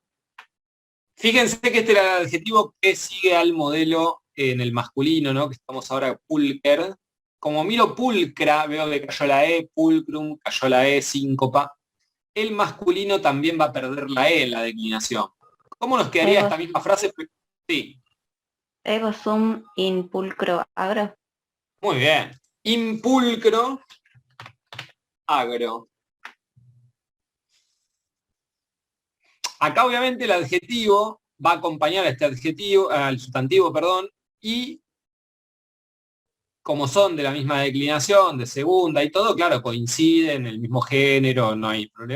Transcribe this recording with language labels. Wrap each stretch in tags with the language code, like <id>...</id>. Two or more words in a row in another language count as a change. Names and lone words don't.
<es>Fíjense que este era el adjetivo que sigue al modelo en el masculino, ¿no? Que estamos ahora pulcre. Como miro pulcra, veo que cayó la E, pulcrum, cayó la E, síncopa. El masculino también va a perder la E en la declinación. ¿Cómo nos quedaría esta misma frase? Sí.</es> <la>Ego sum in pulcro agro. Muy bien. Impulcro, agro.</la> <es>Acá obviamente el adjetivo va a acompañar a este adjetivo, al sustantivo, perdón, y como son de la misma declinación, de segunda y todo, claro, coinciden, el mismo género, no hay problema.</es>